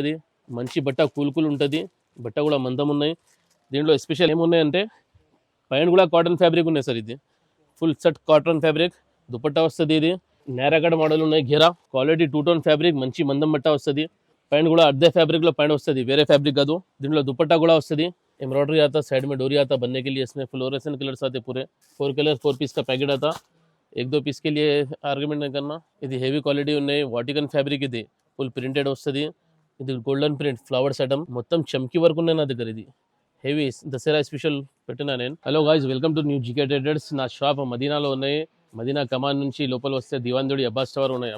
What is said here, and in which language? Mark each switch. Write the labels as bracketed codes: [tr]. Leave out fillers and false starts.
[te] ఇది మంచి బట్ట, కూల్ ఉంటుంది. బట్ట కూడా మందం ఉన్నాయి. దీంట్లో స్పెషల్ ఏమున్నాయంటే ప్యాంట్ కూడా కాటన్ ఫ్యాబ్రిక్ ఉన్నాయి సార్. ఇది full set cotton fabric. Dupatta వస్తుంది. ఇది నేరాకడ మోడల్ ఉన్నాయి. ఘేరా క్వాలిటీ 2 టోన్ ఫ్యాబ్రిక్, మంచి మందం బట్ట వస్తుంది. पैंट కూడా అదే ఫ్యాబ్రిక్ లో पैंट వస్తుంది, వేరే ఫ్యాబ్రిక్ కాదు. దీంట్లో దుపట్టా కూడా వస్తుంది. [hi] एम्ब्रॉयडरी आता, साइड में डोरी आता बनने के लिए. इसमें फ्लोरेसेंट कलर्स आते पूरे 4 कलर 4 पीस का पैकेट आता. 1-2 पीस के लिए आर्ग्यूमेंट नहीं करना. [te] ఇది హెవీ క్వాలిటీ ఉన్నాయి, వాటికన్ ఫ్యాబ్రిక్. ఇది ఫుల్ ప్రింటెడ్ వస్తుంది. ఇది గోల్డెన్ ప్రింట్ ఫ్లవర్స్ ఐటమ్, మొత్తం చమ్కీ వర్క్ ఉన్నాయి నా దగ్గర. ఇది హెవీ దసరా స్పెషల్ పెట్టినా నేను. Hello guys, welcome to new GK traders. నా షాప్ మదీనాలో ఉన్నాయి. మదీనా కమాన్ నుంచి లోపల వస్తే దివాన్దోడి అబ్బాస్ టవర్ ఉన్నాయి.